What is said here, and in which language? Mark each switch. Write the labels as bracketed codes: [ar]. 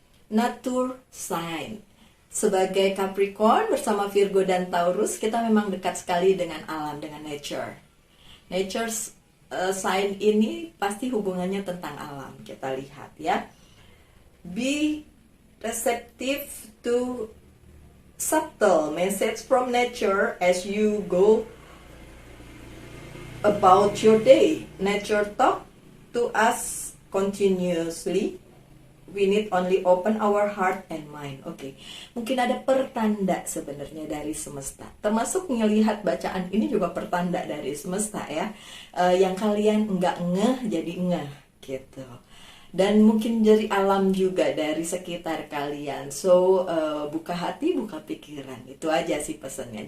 [id] Nature sign. Sebagai Capricorn bersama Virgo dan Taurus, kita memang dekat sekali dengan alam, dengan nature. Nature sign ini pasti hubungannya tentang alam. Kita lihat ya. [en] Be receptive to subtle message from nature as you go about your day. Nature talk to us continuously. We need only open our heart and mind. Oke. [id] Mungkin ada pertanda sebenarnya dari semesta. Termasuk ngelihat bacaan ini juga pertanda dari semesta ya. Yang kalian nggak ngeh jadi ngeh gitu. Dan mungkin dari alam juga, dari sekitar kalian. So, buka hati, buka pikiran. Itu aja sih pesannya.